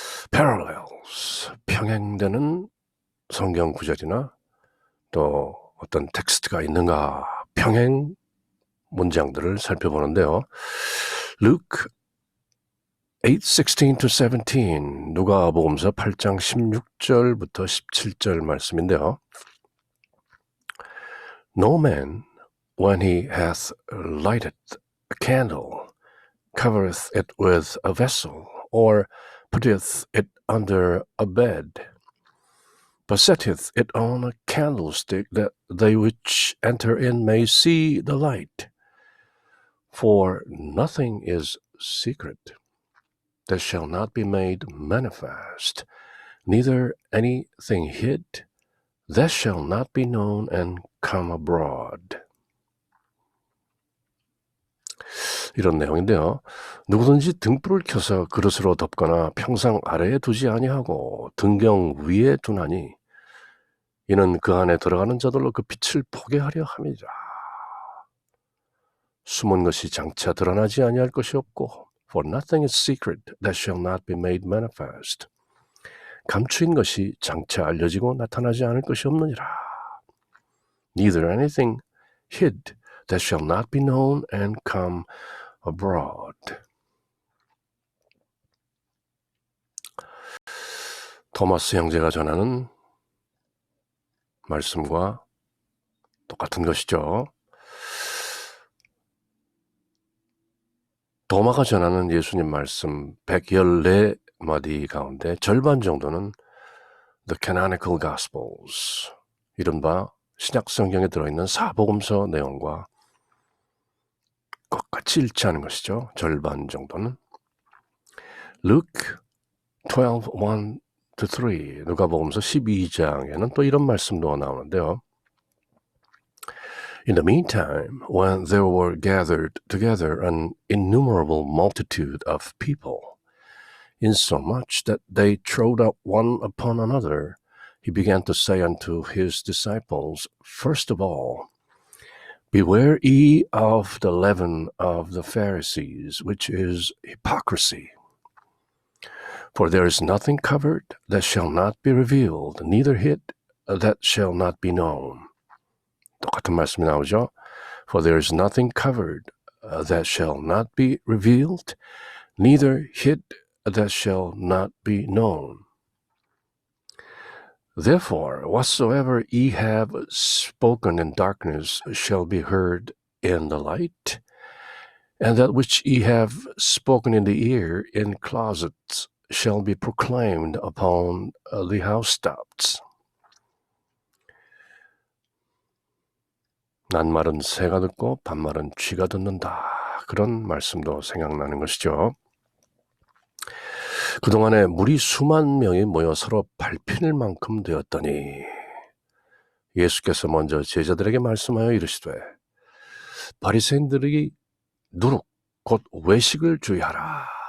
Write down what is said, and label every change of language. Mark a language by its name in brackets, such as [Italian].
[Korean] Parallels, 평행되는 성경 구절이나 또 어떤 텍스트가 있는가, 평행 문장들을 살펴보는데요. Luke 8:16-17, 누가복음서 8장 16절부터 17절 말씀인데요. [English] No man, when he hath lighted a candle, covereth it with a vessel, or putteth it under a bed, but setteth it on a candlestick, that they which enter in may see the light. For nothing is secret that shall not be made manifest, neither anything hid that shall not be known and come abroad. [Korean] 이런 내용인데요. 누구든지 등불을 켜서 그릇으로 덮거나 평상 아래에 두지 아니하고 등경 위에 두나니 이는 그 안에 들어가는 자들로 그 빛을 보게 하려 함이라. [English] 숨은 것이 장차 드러나지 아니할 것이 없고 For nothing is secret that shall not be made manifest. [Korean] 감추인 것이 장차 알려지고 나타나지 않을 것이 없느니라. [English] Neither anything hid that shall not be known and come abroad. [Korean] 토마스 형제가 전하는 말씀과 똑같은 것이죠. 도마가 전하는 예수님 말씀 114마디 가운데 절반 정도는 The Canonical Gospels, 이른바 신약 성경에 들어있는 사복음서 내용과 똑같이 일치하는 것이죠. 절반 정도는. Luke 12:1-3, 누가복음서 12장에는 또 이런 말씀도 나오는데요. [English] In the meantime, when there were gathered together an innumerable multitude of people, insomuch that they trod up one upon another, he began to say unto his disciples, First of all, beware ye of the leaven of the Pharisees, which is hypocrisy. For there is nothing covered that shall not be revealed, neither hid that shall not be known. 똑같은 말씀이 나오죠. For there is nothing covered that shall not be revealed, neither hid that shall not be known. Therefore, whatsoever ye have spoken in darkness shall be heard in the light, and that which ye have spoken in the ear in closets shall be proclaimed upon the housetops. [Korean] 낱말은 새가 듣고 반말은 쥐가 듣는다. 그런 말씀도 생각나는 것이죠. 그동안에 무리 수만 명이 모여 서로 밟힐 만큼 되었더니 예수께서 먼저 제자들에게 말씀하여 이르시되 바리새인들이 누룩 곧 외식을 주의하라.